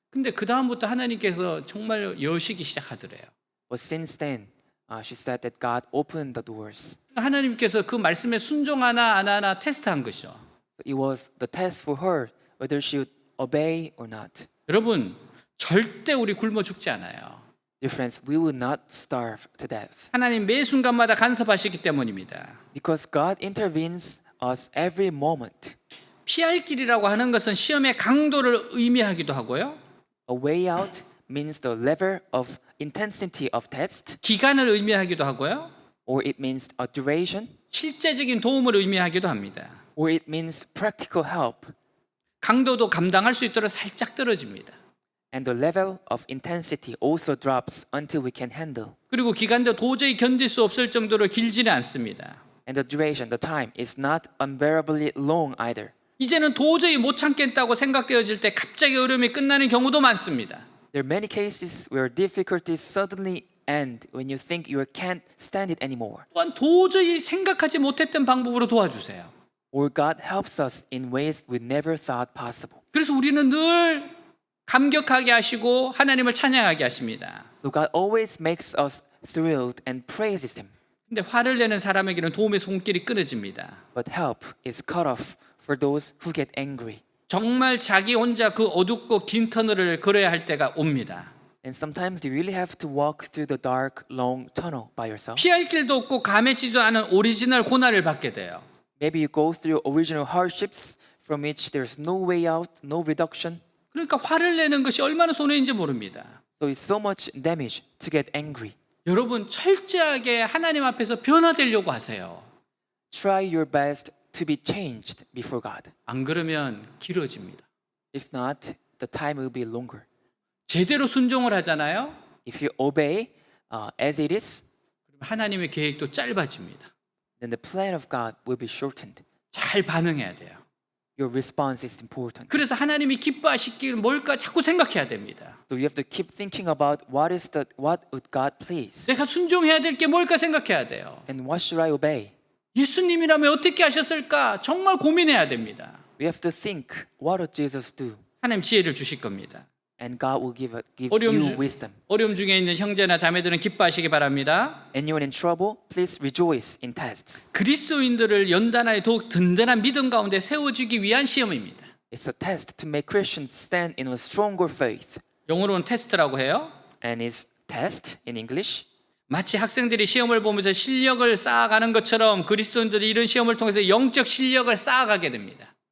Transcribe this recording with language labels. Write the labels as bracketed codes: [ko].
[ko] 근데 그 다음부터 하나님께서 정말 여시기 시작하더래요. [en] But since then, she said that God opened the doors. [ko] 하나님께서 그 말씀에 순종하나 안 하나 테스트한 것이죠. [en] It was the test for her whether she would obey or not. [ko] 여러분 절대 우리 굶어 죽지 않아요. [en] Dear friends, we will not starve to death [ko] 하나님 매 순간마다 간섭하시기 때문입니다. [en] because God intervenes us every moment. [ko] 피할 길이라고 하는 것은 시험의 강도를 의미하기도 하고요. [en] A way out means the level of intensity of test, [ko] 기간을 의미하기도 하고요. [en] or it means a duration, [ko] 실제적인 도움을 의미하기도 합니다. [en] or it means practical help. [ko] 강도도 감당할 수 있도록 살짝 떨어집니다. [en] And the level of intensity also drops until we can handle. [ko] 그리고 기간도 도저히 견딜 수 없을 정도로 길지는 않습니다. [en] And the duration, the time, is not unbearably long either. [ko] 이제는 도저히 못 참겠다고 생각되어질 때 갑자기 어려움이 끝나는 경우도 많습니다. [en] There are many cases where difficulties suddenly end when you think you can't stand it anymore. [ko] 또한 도저히 생각하지 못했던 방법으로 도와주세요. [en] Or God helps us in ways we never thought possible. [ko] 그래서 우리는 늘 감격하게 하시고 하나님을 찬양하게 하십니다. [en] So God always makes us thrilled and praises Him. [ko] 근데 화를 내는 사람에게는 도움의 손길이 끊어집니다. [en] But help is cut off for those who get angry. [ko] 정말 자기 혼자 그 어둡고 긴 터널을 걸어야 할 때가 옵니다. [en] And sometimes you really have to walk through the dark, long tunnel by yourself. [ko] 피할 길도 없고 감해지도 않은 오리지널 고난을 받게 돼요. [en] Maybe you go through original hardships from which there's no way out, no reduction. [ko] 그러니까 화를 내는 것이 얼마나 손해인지 모릅니다. [en] So it's so much damage to get angry. [ko] 여러분 철저하게 하나님 앞에서 변화되려고 하세요. [en] Try your best to be changed before God. [ko] 안 그러면 길어집니다. [en] If not, the time will be longer. [ko] 제대로 순종을 하잖아요. [en] If you obey as it is, [ko] 그럼 하나님의 계획도 짧아집니다. [en] then the plan of God will be shortened. [ko] 잘 반응해야 돼요. [en] your response is important. [ko] 그래서 하나님이 기뻐하시길 뭘까 자꾸 생각해야 됩니다. [en] So you have to keep thinking about what would God please? [ko] 내가 순종해야 될 게 뭘까 생각해야 돼요. [en] And what should I obey? [ko] 예수님이라면 어떻게 하셨을까 정말 고민해야 됩니다. [en] We have to think, what would Jesus do? [ko] 하나님 지혜를 주실 겁니다. [en] And God will give [ko] 어려움, [en] you wisdom. [ko] 어려움 중에 있는 형제나 자매들은 기뻐하시기 바랍니다. [en] Anyone in trouble, please rejoice in tests. [ko] 그리스도인들을 연단하여 더욱 든든한 믿음 가운데 세워주기 위한 시험입니다. [en] It's a test to make Christians stand in a stronger faith. [ko] 영어로는 테스트라고 해요. [en] And it's test in English. [ko] 마치 학생들이 시험을 보면서 실력을 쌓아가는 것처럼 그리스도인들이 이런 시험을 통해서 영적 실력을 쌓아가게 됩니다.